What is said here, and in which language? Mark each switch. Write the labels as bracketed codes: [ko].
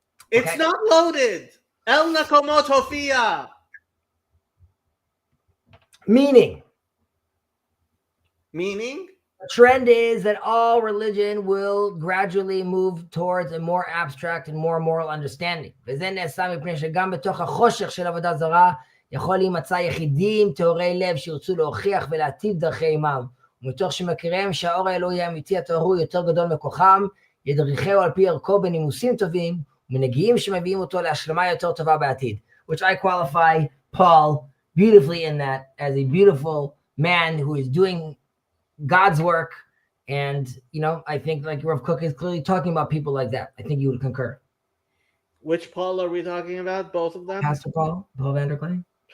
[en] It's not loaded. El Nakomot Hofia. Meaning. The trend is that all religion will gradually move towards a more abstract and more moral understanding. [he] וזה נעשה מפני שגם בתוך החושך של עבודה זרה, יכול להימצא יחידים טהורי לב שירצו להוכיח ולהטיב דרכי עמם, ומתוך שמכיריהם שהאור האלוהי האמיתי הטהור הוא יותר גדול מכוחם, ידריכהו על פי ערכו בנימוסים טובים, ומנהיגים שמביאים אותו להשלמה יותר טובה בעתיד. [en] Which I qualify Paul beautifully in that as a beautiful man who is doing God's work. And, I think like Rav Kook is clearly talking about people like that. I think you would concur. Which Paul are we talking about? Both of them? Pastor Paul Vanderklay?